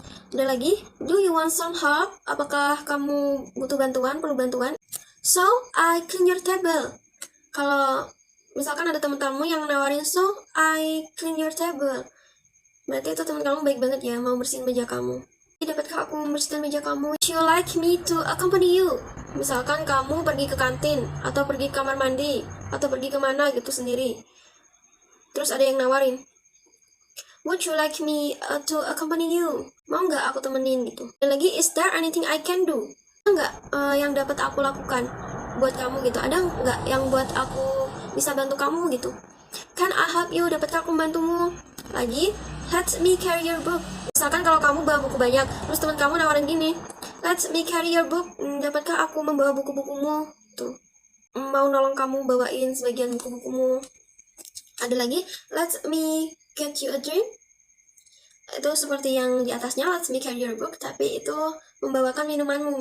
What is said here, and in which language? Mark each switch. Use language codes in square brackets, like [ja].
[id] Ada lagi, [en] do you want some help? [id] Apakah kamu butuh bantuan, perlu bantuan? [en] So, I clean your table. [id] Kalau misalkan ada teman kamu yang nawarin, [en] so, I clean your table, [id] berarti itu teman kamu baik banget ya, mau bersihin meja kamu. Dapatkah aku membersihkan meja kamu? [en] Would you like me to accompany you? [id] Misalkan kamu pergi ke kantin, atau pergi ke kamar mandi, atau pergi kemana gitu sendiri. Terus ada yang nawarin, [en] would you like me to accompany you? [id] Mau nggak aku temenin gitu? Dan lagi, [en] is there anything I can do? [id] Ada nggak yang dapat aku lakukan buat kamu gitu? Ada nggak yang buat aku bisa bantu kamu gitu? [en] Can I help you? [id] Dapatkah aku membantumu? [en] Lagi, let me carry your book. [id] Misalkan kalau kamu bawa buku banyak, terus teman kamu nawarin gini, [en] let me carry your book. [id] Dapatkah aku membawa buku-bukumu? Tuh, mau nolong kamu bawain sebagian buku-bukumu. Ada lagi, [en] let me get you a drink. [id] Itu seperti yang di atasnya, [en] let me carry your book, [id] tapi itu membawakan minumanmu.